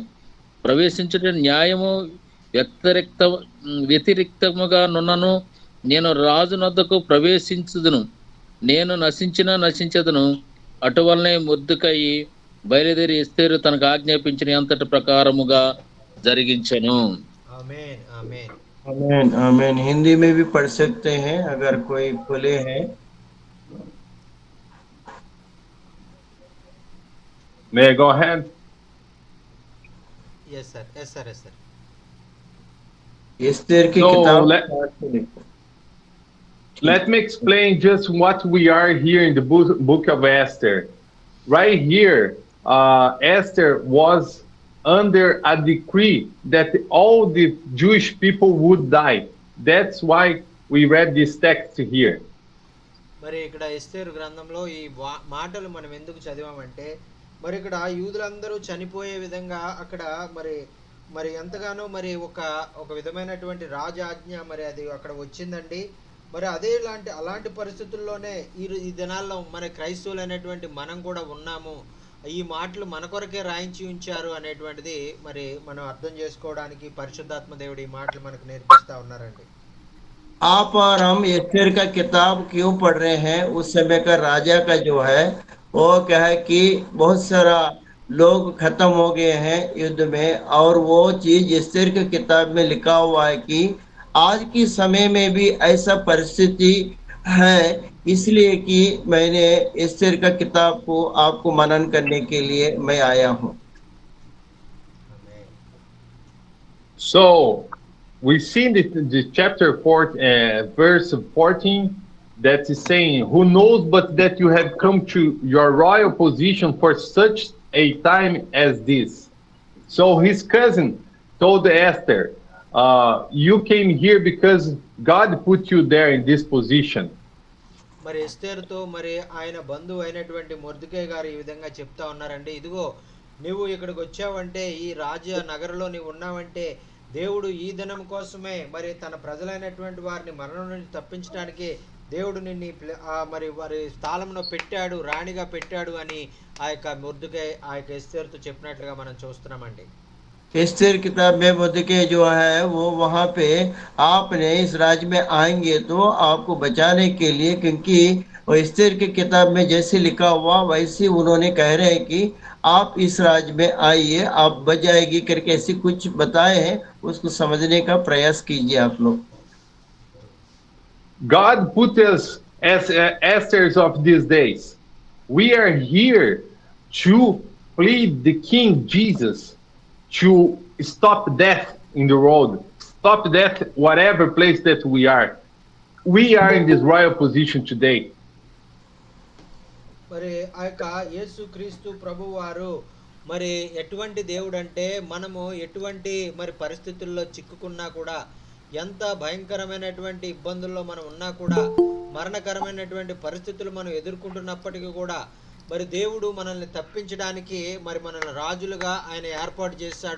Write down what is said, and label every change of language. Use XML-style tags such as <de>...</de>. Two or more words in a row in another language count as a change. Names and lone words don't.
<te>ప్రవేశించుట న్యాయము వ్యతిరిక్తముగా నున్నను నేను రాజునొద్దకు ప్రవేశించుదును. నేను నశించెదను. అటువలనే మొర్దెకై బయలుదేరి ఎస్తేరు తనకు ఆజ్ఞాపించిన అంతటి ప్రకారముగా జరిగించెను. ఆమేన్ ఆమేన్.</te> <hi>आमीन आमीन। हिंदी में भी पढ़ सकते हैं अगर कोई खुले हैं।</hi> <en>May I go ahead? yes sir yes sir yes sir.</en> <hi>एस्तेर की</hi> <en>So</en> <hi>किताब</hi> <en>let me explain just what we are here in the book of Esther. Right here, Esther was under a decree that all the Jewish people would die. That's why we read this text here.</en> <te>మరి ఇక్కడ ఎస్తేరు గ్రంథంలో ఈ మాటలు మనం ఎందుకు చదివామంటే, మరి ఇక్కడ యూదులందరూ చనిపోయే విధంగా అక్కడ మరి మరి ఎంతగానో మరి ఒక విధమైనటువంటి రాజాజ్ఞ మరి అది అక్కడ వచ్చిందండి. మరి అలాంటి పరిస్థితుల్లోనే ఈ దినాల్లో మన క్రైస్తవులు అనేటువంటి మనం కూడా ఉన్నాము. ఈ మాటలు మన కొరకే రాయించి ఉంచారు అనేటువంటిది మరి మనం అర్థం చేసుకోవడానికి పరిశుద్ధాత్మ దేవుడు ఈ మాటలు మనకు నేర్పిస్తా ఉన్నారండి.</te> <hi>आप और हम एस्तेर का किताब क्यों पढ़ रहे हैं? उस समय का राजा का जो है वो क्या है कि बहुत सारा लोग खत्म हो गए हैं युद्ध में, और वो चीज एस्तेर की किताब में लिखा हुआ है कि आज की समय में भी ऐसा परिस्थिति है। इसलिए कि मैंने एस्तेर का किताब को आपको मनन करने के लिए मैं आया हूँ।</hi> <en>So we see in the chapter 4, verse 14, that is saying, who knows but that you have come to your royal position for such a time as this. So his cousin told Esther, you came here because God put you there in this position.</en> <te>మరి ఎస్తేరుతో మరి ఆయన బంధువు అయినటువంటి మొర్దెకై గారు ఈ విధంగా చెప్తా ఉన్నారండి, ఇదిగో నువ్వు ఇక్కడికి వచ్చావంటే, ఈ రాజ నగరంలో నీవు ఉన్నావంటే దేవుడు ఈ దినం కోసమే మరి తన ప్రజలైనటువంటి వారిని మరణం నుంచి తప్పించడానికి దేవుడు నిన్ను మరి వారి స్థానంలో పెట్టాడు, రాణిగా పెట్టాడు అని ఆ యొక్క మొర్దెకై ఆ యొక్క ఎస్తేరుతో చెప్పినట్లుగా మనం చూస్తున్నామండి.</te> <hi>एस्तेर किताब में मुर्दके जो है वो वहाँ पे आपने इस राज्य में आएंगे तो आपको बचाने के लिए, क्योंकि वो एस्तेर की किताब में जैसे लिखा हुआ वैसे उन्होंने कह रहे हैं कि आप इस राज्य में आइए, आप बच जाएगी करके ऐसे कुछ बताए हैं। उसको समझने का प्रयास कीजिए आप लोग।</hi> <en>God put us as Esther's of these days. We are here to plead the King Jesus to stop death in the road, stop death whatever place that we are. We are in this royal position today.</en> <te>మరి ఆ యొక్క యేసు క్రీస్తు ప్రభు వారు మరి ఎటువంటి దేవుడు అంటే మనము ఎటువంటి మరి పరిస్థితుల్లో చిక్కుకున్నా కూడా ఎంత భయంకరమైనటువంటి ఇబ్బందుల్లో మనం ఉన్నా కూడా మరణకరమైనటువంటి పరిస్థితులు మనం ఎదుర్కొంటున్నప్పటికీ కూడా మరి దేవుడు మనల్ని తప్పించడానికి మరి మనల్ని రాజులుగా ఆయన ఏర్పాటు చేశాడు.</te>